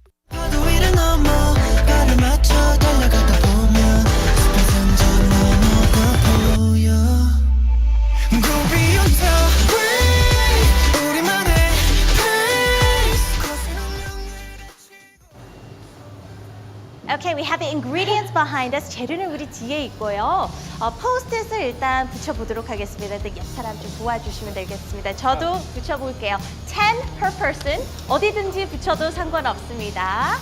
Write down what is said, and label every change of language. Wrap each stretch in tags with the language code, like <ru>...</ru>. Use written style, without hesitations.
<ko>파도 위를 넘어 발을 맞춰 달려가다 보면 숲에선 저 너머가 보여</ko> <en>Go beyond the way</en> <ko>우리만의 pace 거센 운명을</ko> <en>Okay, we have the ingredients behind us.</en> <ko>재료는 우리 뒤에 있고요. 포스트잇을 일단 붙여보도록 하겠습니다. 근데 옆 사람 좀 도와주시면 되겠습니다. 저도 붙여볼게요.</ko> <en>10 per person.</en> <ko>어디든지 붙여도 상관없습니다.</ko>